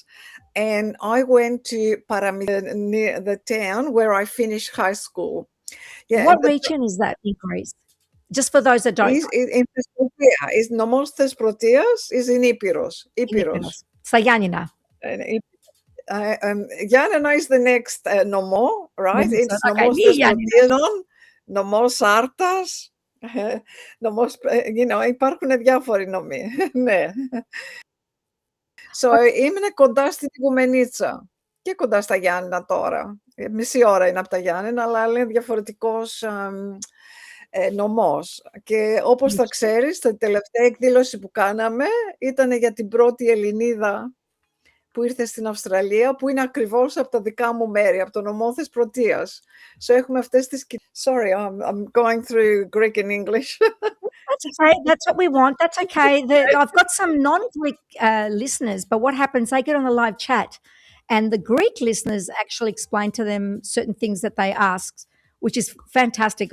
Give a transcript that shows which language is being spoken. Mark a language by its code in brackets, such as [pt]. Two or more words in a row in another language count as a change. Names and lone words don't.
[en] And I went to near the town where I finished high school. Yeah, What region is that in Greece? Just for those that don't know, in Thesprotia, is nomos Thesprotias, is in Ipiros. in Ipiros. Epirus. Sa Gianina. And Gianna is the next nomo, right? It's Okay, nomos near Gianina. Thesprotias, nomos Artas, nomos, [el] υπάρχουν διάφοροι νομοί. Ναι. So, ήμουν κοντά στην Οικουμενίτσα και κοντά στα Γιάννενα τώρα. Μισή ώρα είναι από τα Γιάννενα, αλλά είναι διαφορετικός νομός. Και όπως θα ξέρεις, τη τελευταία εκδήλωση που κάναμε ήταν για την πρώτη Ελληνίδα που ήρθε στην Αυστραλία, που είναι ακριβώς από τα δικά μου μέρη, από το νομό Θεσπρωτείας. So έχουμε αυτές τις... [en] Sorry, I'm going through Greek and English. That's okay. That's what we want. That's okay. I've got some non-Greek listeners, but what happens? They get on the live chat, and the Greek listeners actually explain to them certain things that they ask, which is fantastic.